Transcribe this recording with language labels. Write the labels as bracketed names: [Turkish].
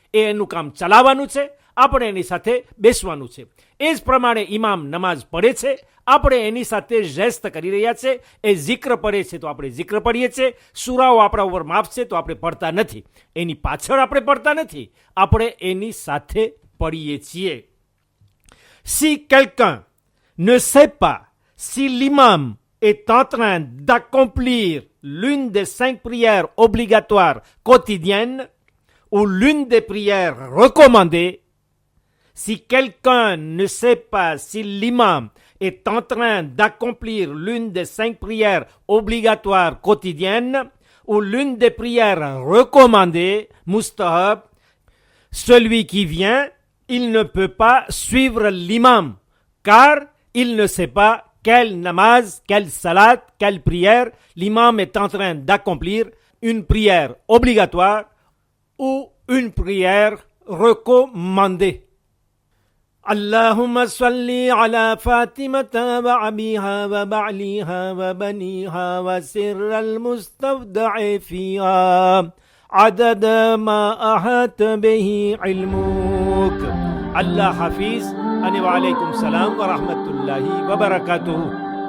[Gujarati] એ એનું કામ ચલાવવાનું છે, આપણે એની સાથે બેસવાનું છે. એ જ પ્રમાણે ઇમામ નમાઝ પઢે છે, આપણે એની સાથે જેસ્ત કરી રહ્યા છે. એ zikr પઢે છે તો આપણે zikr પઢીએ છીએ. સૂરાઓ આપણા ઉપર માફ છે તો આપણે પઢતા નથી. એની પાછળ આપણે પઢતા નથી, આપણે એની સાથે પઢીએ છીએ. [French] Si quelqu'un ne sait pas si l'imam est en train d'accomplir l'une des 5 prières obligatoires quotidiennes ou l'une des prières recommandées, si quelqu'un ne sait pas si l'imam est en train d'accomplir l'une des 5 prières obligatoires quotidiennes ou l'une des prières recommandées, mustahab, celui qui vient, il ne peut pas suivre l'imam, car il ne sait pas quelle namaz, quelle salat, quelle prière l'imam est en train d'accomplir, une prière obligatoire ou une prière recommandée. [Arabic] اللهم صل على فاطمة وأبيها وبعليها وبنيها وسر المستودع فيها عدد ما أحاط به علمك. الله حفيظ. وعليكم السلام ورحمة الله وبركاته.